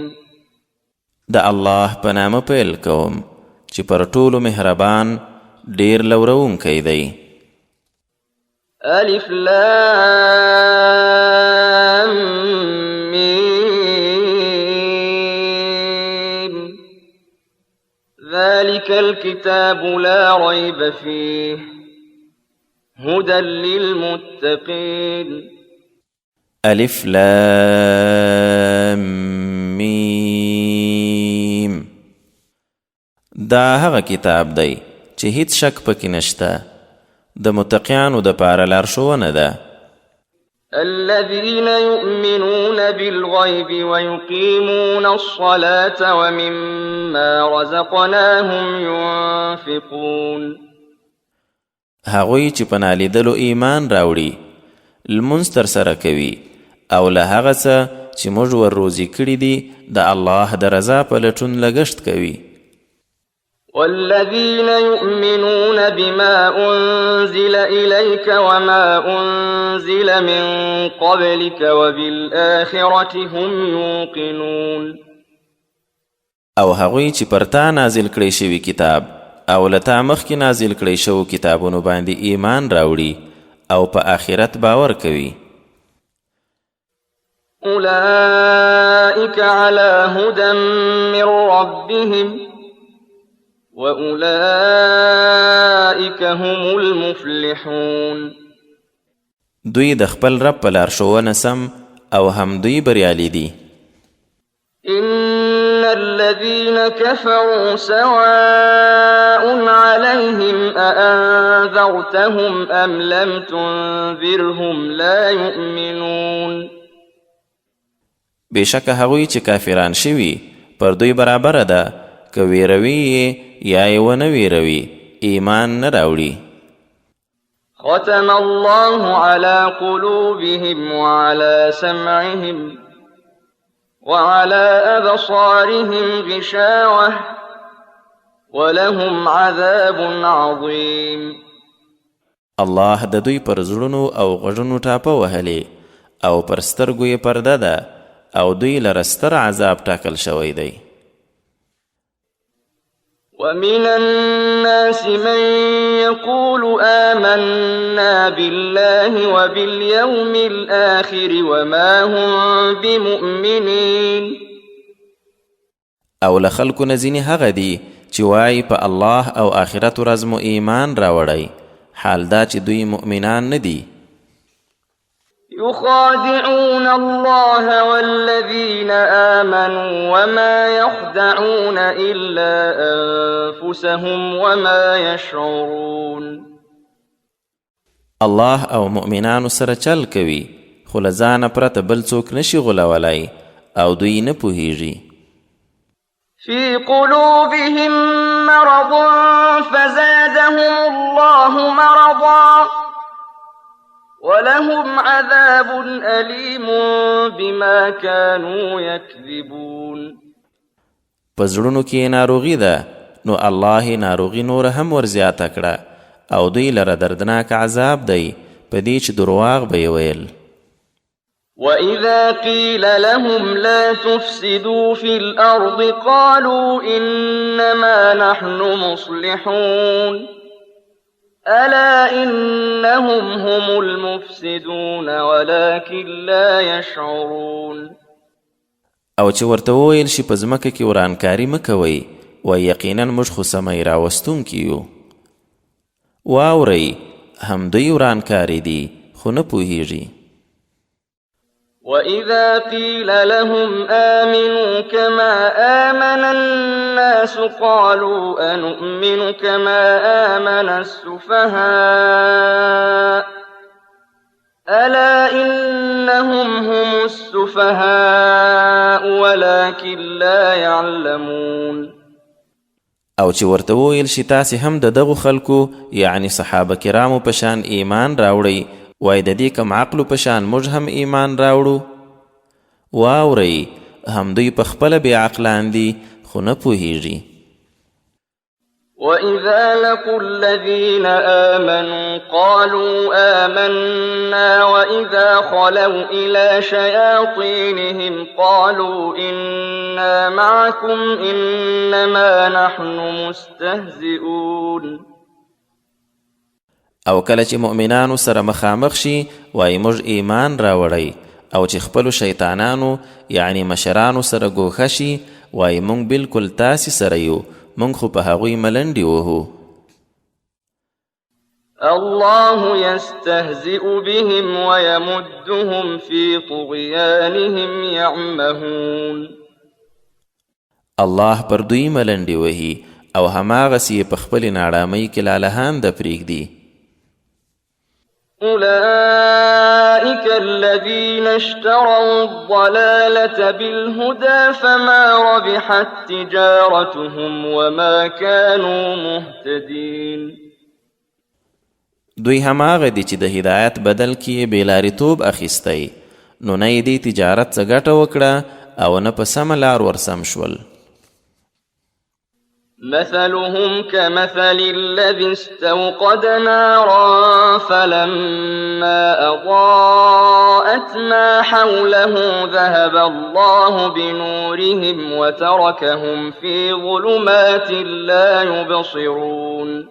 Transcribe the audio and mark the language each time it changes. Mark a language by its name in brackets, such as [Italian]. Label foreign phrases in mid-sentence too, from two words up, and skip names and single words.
[Pashto] د الله په نامه پیل کوم چې پر ټولو مهربان ډیر لورونکی دی. [Arabic] الف لام میم. ذلك الكتاب لا ريب فيه هدى للمتقين. الف لام میم. [Pashto] دا هغه کتاب دی چې هیڅ شک پکې نشته، د متقیانو د پاره لارښوونه ده. [Arabic] الذين يؤمنون بالغيب ويقيمون الصلاة ومما رزقناهم ينفقون. [Pashto] هغوی چې په نالیدلو ایمان راوړي، لمونځ ترسره کوي او له هغه څه چې موږ ور روزي کړي دي د الله د رضا په لټون لګښت کوي. [Arabic] والذين يؤمنون بما أنزل إليك وما أنزل من قبلك وبالآخرة هم يوقنون. [Pashto] او هغوی چې پر تا نازل کړی شوي کتاب او له تا مخکې نازل کړی شوو کتابونو باندې ایمان راوړي او په آخرت باور کوي. [Arabic] أولئك على هدى من ربهم وأولئك هم المفلحون. [Pashto] دوی د خپل رب په لارښوونه سم او هم دوی بریالي دي. [Arabic] إن الذين كفروا سواء عليهم أأنذرتهم أم لم تنذرهم لا يؤمنون. [Pashto] بشک هغوی چې کافران شوي پر دوی برابره ده، که ویروي یا یې ونه ویروي ایمان نه راوړي. [Arabic] ختم الله على قلوبهم وعلى سمعهم وعلى أبصارهم غشاوة ولهم عذاب عظيم. الله [Pashto] د دوی پر زړونو او غوږونو ټاپه وهلې او پر سترګو یې پرده ده او دوی لره ستر عذاب ټاکل شوی دی. [Arabic] ومن الناس من يقول آمنا بالله وباليوم الآخر وما هم بمؤمنين. [Pashto] او له خلکو نه ځینې هغه دي چې وایي په الله او آخرت ورځ مو ایمان راوړی، حال دا چې دوی مؤمنان نه دي. [Arabic] يخادعون الله والذين آمنوا وما يخدعون إلا أنفسهم وما يشعرون. [Pashto] الله او مؤمنانو سره چل کوي، خو له ځانه پرته بل څوک نشي غولولی او دوی نه پوهیږي. [Arabic] في قلوبهم مرض فزادهم الله مرضا ولهم عذاب أليم بما كانوا يكذبون. [Pashto] په زړونو کې ناروغي ده نو الله ناروغي نور هم ورزیاته کړه او دوی لره دردناک عذاب دی په دې چې درواغ به یې ویل. [Arabic] وَإِذَا قِيلَ لَهُمْ لَا تُفْسِدُوا فِي الْأَرْضِ قَالُوا إِنَّمَا نَحْنُ مُصْلِحُونَ أَلَا إِنَّهُمْ هُمُ الْمُفْسِدُونَ وَلَكِنْ لَا يَشْعُرُونَ. [Pashto] او چې ورته وویل شي په ځمکه کې ورانکاري مه کوئ وایي یقینا موږ خو سمی راوستونکي یو. واورئ هم دوی ورانکاري دي خو نه پوهیږي. [Arabic] وَإِذَا قِيلَ لَهُمْ آمِنُوا كَمَا آمَنَ النَّاسُ قَالُوا أَنُؤْمِنُ كَمَا آمَنَ السُّفَهَاءُ أَلَا إِنَّهُمْ هُمُ السُّفَهَاءُ وَلَكِنْ لَا يَعْلَمُونَ. [Pashto] او چې ورته وویل شي تاسې هم د دغو خلکو یعنی صحابه کرامو په شان ایمان راوړئ وای د دې کم عقلو په شان موږ هم ایمان راوړو. واورئ هم دوی په خپله بې عقلان دي خو نه پوهیږي. [Arabic] وَإِذَا لَقُوا الَّذِينَ آمَنُوا قَالُوا آمَنَّا وَإِذَا خَلَوْا إِلَى شَيَاطِينِهِمْ قَالُوا إِنَّا مَعَكُمْ إِنَّمَا نَحْنُ مُسْتَهْزِئُونَ. [Pashto] او کله چې مؤمنانو سره مخامخ شي وایي موږ ایمان راوړی او چې خپلو شیطانانو یعنی مشرانو سره ګوښه شي وایي موږ بلکل تاسې سره یو موږ خو په هغوی ملنډې وهو. [Arabic] الله يستهزئ بهم ويمدهم في طغيانهم يعمهون. [Pashto] الله پر دوی ملنډې وهي او هماغسې یې په خپلې ناړامۍ کې لالهان ده پرېږدي. [Arabic] أولئك الذين اشتروا الضلالة بالهدى فما ربحت تجارتهم وما كانوا مهتدين. [Pashto] دوی هماغه دي چې د هدایت بدل کې بېلاریتوب اخیستی نو نه یې دې تجارت څه ګټه وکړه او نه په سمه لار ورسم شول. [Arabic] مثلهم كمثل الذي استوقد نارا فلما أضاءت ما حوله ذهب الله بنورهم وتركهم في ظلمات لا يبصرون.